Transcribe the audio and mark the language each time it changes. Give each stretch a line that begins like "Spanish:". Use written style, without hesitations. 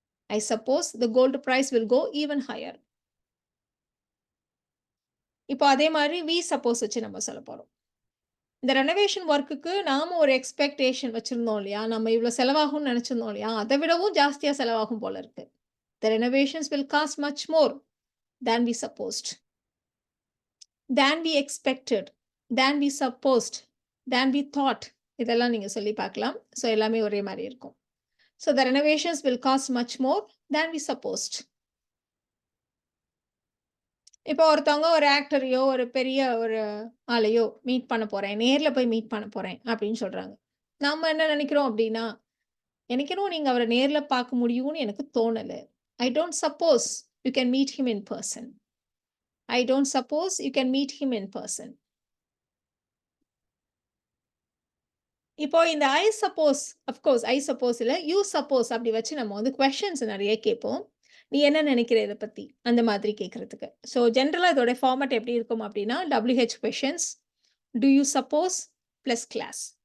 English: I suppose the gold price will go even higher.
Tamil: இப்போ அதே மாரி
English: we suppose
Tamil: வச்சு நம்ம சொல்லப் போறோம். இந்த ரெனோவேஷன் வொர்க்குக்கு நாம ஒரு எக்ஸ்பெக்டேஷன் வச்சிருந்தோம் இல்லையா? நம்ம இவ்ளோ செலவாகும்னு நெனச்சிருந்தோம் இல்லையா? அத விடவும் ஜாஸ்தியா செலவாகும் போல இருக்கு.
English: The renovations will cost much more than we supposed, than we expected, than we supposed, than we thought.
Tamil: இதெல்லாம் நீங்க சொல்லி பார்க்கலாம். ஸோ எல்லாமே ஒரே மாரி இருக்கும். So
English: the renovations will cost much more than we supposed.
Tamil: இப்போ ஒருத்தவங்க ஒரு ஆக்டரையோ, ஒரு பெரிய ஒரு ஆளையோ மீட் பண்ண போறேன். நேர்ல போய் மீட் பண்ண போறேன் அப்படின்னு சொல்றாங்க. நம்ம என்ன நெனைக்கிறோம் அப்படின்னா, எனக்கு என்னவோ நீங்க அவர நேர்ல பார்க்க முடியும்னு எனக்கு தோணல.
English: I don't suppose you can meet him in person. I don't suppose you can meet him in person.
Tamil: இப்போ இந்த
English: I suppose of course I suppose
Tamil: இல்ல,
English: you suppose
Tamil: அப்படி வச்சு நம்ம வந்து கொஸ்டின்ஸ் நெறைய கேட்போம். "நீ என்ன நினைக்கிற இத பத்தி?" அந்த மாதிரி கேட்கறதுக்கு. ஸோ ஜெனரலா இதோட ஃபார்மேட் எப்படி இருக்கும் அப்படின்னா, WH questions,
English: "Do you suppose?"
Tamil: Plus class.